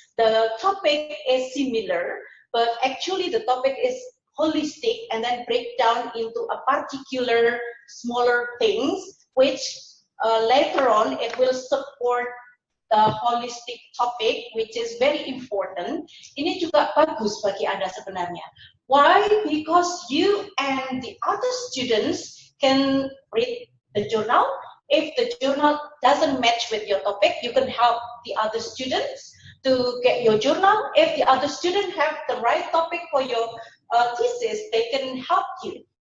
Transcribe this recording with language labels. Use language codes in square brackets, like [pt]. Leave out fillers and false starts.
[en] The topic is similar, but actually the topic is holistic and then break down into a particular smaller things, which later on it will support the holistic topic, which is very important. [id] Ini juga bagus bagi Anda sebenarnya. [en] Why? Because you and the other students can read the journal. If the journal doesn't match with your topic, you can help the other students to get your journal. If the other student have the right topic for your thesis, they can help you.